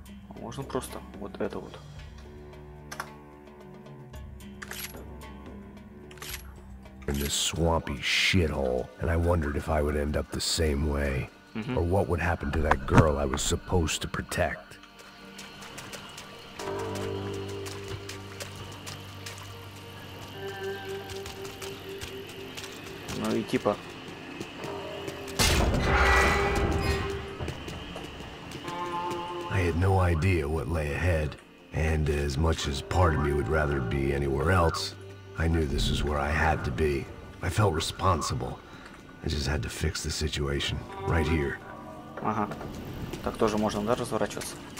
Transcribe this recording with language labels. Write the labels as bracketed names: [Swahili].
[Russian] Можно просто вот это вот. [English] In this swampy shithole, and I wondered if I would end up the same way, or what would happen to that girl I was supposed to protect. [Russian] Ну и типа. [English] I had no idea what lay ahead, and as much as part of me would rather be anywhere else, I knew this was where I had to be. I felt responsible. I just had to fix the situation right here. [Russian] Ага. Так тоже можно, да, разворачиваться?